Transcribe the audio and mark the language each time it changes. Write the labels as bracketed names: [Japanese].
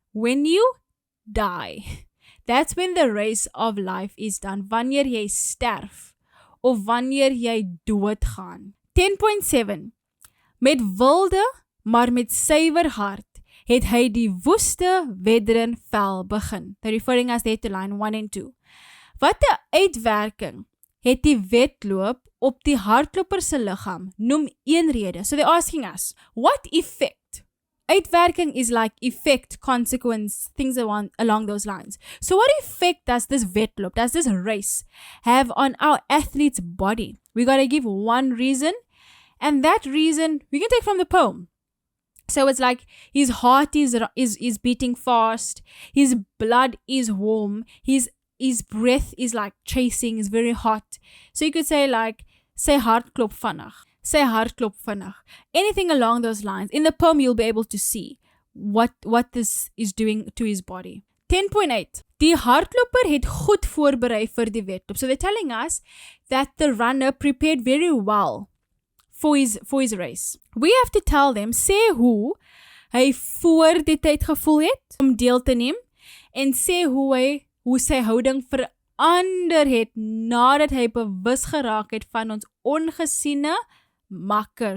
[English] When you die. That's when the race of life is done. [Afrikaans] Wanneer jy sterf. Of wanneer jy doodgaan. 10.7. Met wilde, maar met suiwer hart, het hy die woeste wedren vel begin. [English] They're referring us there to line 1 and 2. [Afrikaans] Wat 'n uitwerking het die wedloop op die hardloper se liggaam? Noem een rede. [English] So they're asking us, what effect? Uitwerking is like effect, consequence, things along those lines. So what effect does this wedloop, does this race have on our athlete's body? We got to give one reason, and that reason we can take from the poem. So it's like his heart is beating fast, his blood is warm, his breath is like chasing, is very hot. [Afrikaans] So you could say like, sy hart klop vinnig. Sy hart klop vinnig. [English] Anything along those lines. In the poem, you'll be able to see what this is doing to his body. 10.8. [Afrikaans] Die hardloper het goed voorberei vir die wedloop. [English] So they're telling us that the runner prepared very well for his race. [Afrikaans] We have to tell them, sê hoe hy voor die tyd gevoel het om deel te neem en sê hoe sy houding ander het nadat hy bewus geraak het van ons ongesiene makker.